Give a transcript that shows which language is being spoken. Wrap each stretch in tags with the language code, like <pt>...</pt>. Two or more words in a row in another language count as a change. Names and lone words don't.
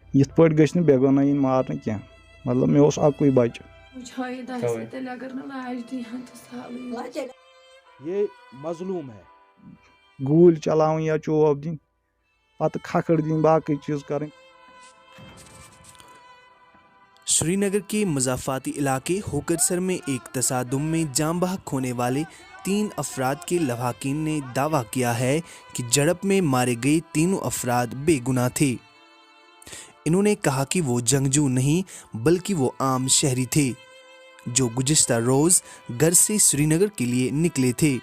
<ks>یِتھ پٲٹھۍ گٔژھۍ نہٕ بے گۄناہ یِنۍ مارنہٕ کینٛہہ مطلب مےٚ اوس اَکُے بَچہِ</ks> <ur>یہ مظلوم ہے.</ur> <ks>گوٗلۍ چلاوٕنۍ یا چوب دِنۍ پتہٕ کھکھٕر دِنۍ باقٕے چیٖز کَرٕنۍ.</ks> <ur>سری نگر کے مضافاتی علاقے ہوکرسر میں ایک تصادم میں جان بحق ہونے والے 3 افراد کے لواحقین نے دعویٰ کیا ہے کہ جھڑپ میں مارے گئے تینوں افراد بے گناہ تھے. انہوں نے کہا کہ وہ جنگجو نہیں بلکہ وہ عام شہری تھے جو گزشتہ روز گھر سے سری نگر کے لیے نکلے تھے.</ur>